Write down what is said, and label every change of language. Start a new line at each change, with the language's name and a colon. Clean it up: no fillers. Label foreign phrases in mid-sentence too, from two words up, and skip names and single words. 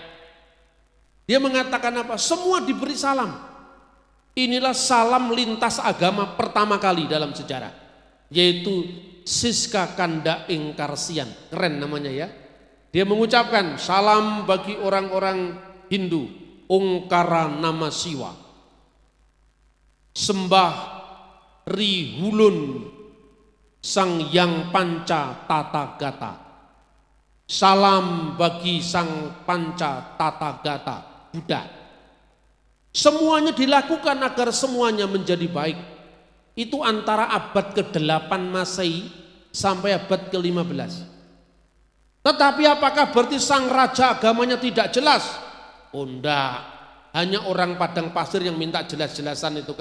Indonesian: Dia mengatakan apa? Semua diberi salam. Inilah salam lintas agama pertama kali dalam sejarah, yaitu Siska Kanda Ingkar Siang. Keren namanya ya. Dia mengucapkan salam bagi orang-orang Hindu, Ongkara Nama Siwa, sembah Rihulun Sang Hyang Panca Tata Gata. Salam bagi Sang Panca Tata Gata Buddha. Semuanya dilakukan agar semuanya menjadi baik. Itu antara abad ke-8 Masehi sampai abad ke-15. Tetapi apakah berarti sang raja agamanya tidak jelas? Oh enggak, hanya orang padang pasir yang minta jelas-jelasan itu.